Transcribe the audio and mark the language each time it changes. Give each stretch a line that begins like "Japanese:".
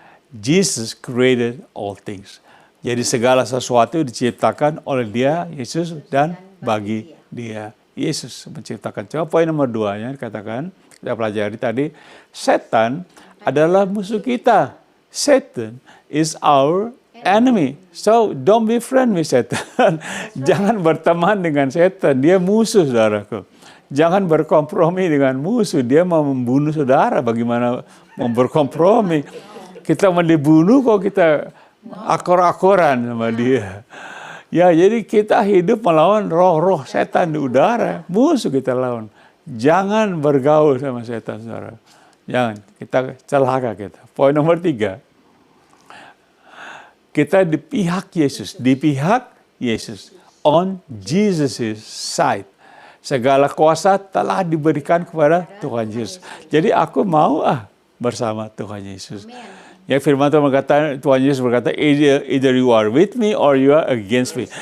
English: Jesus created all things.
Indonesian: Jadi segala sesuatu diciptakan oleh Dia, Yesus, dan bagi Dia. Yesus menciptakan. Coba poin nomor 2-nya katakan, kita pelajari tadi, setan adalah musuh kita.
English: Satan is our enemy. So don't be friend with Satan.
Indonesian: Jangan berteman dengan setan. Dia musuh, saudaraku. Jangan berkompromi dengan musuh. Dia mau membunuh saudara. Bagaimana mau berkompromi? Kita mau dibunuh kok kita akor-akoran sama dia. Ya, jadi kita hidup melawan roh-roh setan di udara. Musuh kita lawan. Jangan bergaul sama setan, saudara. Jangan. Kita celaka kita. Poin nomor 3. Kita di pihak Yesus. Di pihak Yesus.
English: On Jesus' side.
Indonesian: Segala kuasa telah diberikan kepada Tuhan Yesus. Jadi aku mau bersama Tuhan Yesus. Amen. Ya, firman Tuhan Yesus berkata,
English: either you are with me or you are against me.